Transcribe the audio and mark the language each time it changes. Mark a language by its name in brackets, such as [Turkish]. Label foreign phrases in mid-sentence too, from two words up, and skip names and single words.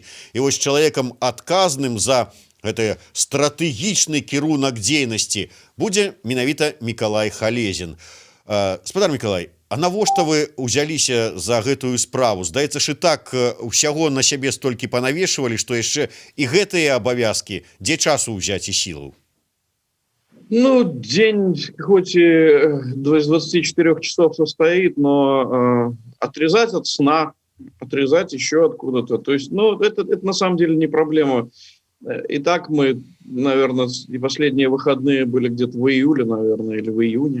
[Belarusian] І вось чалавекам адказным за гэты стратэгічны кірунак дзейнасці будзе менавіта Мікалай Халезін. Спадар Мікалай, а навошта вы ўзяліся за гэтую справу? Здаецца ж, і так усяго на сябе столькі панавешвалі, што яшчэ і гэтыя абавязкі, дзе часу ўзяць і сілу? Ну, [Russian] день хоть и из 24 часов состоит, но отрезать от сна, отрезать еще откуда-то. То есть, ну, это на самом деле не проблема. И так мы, наверное, и последние выходные были где-то в июле, наверное, или в июне.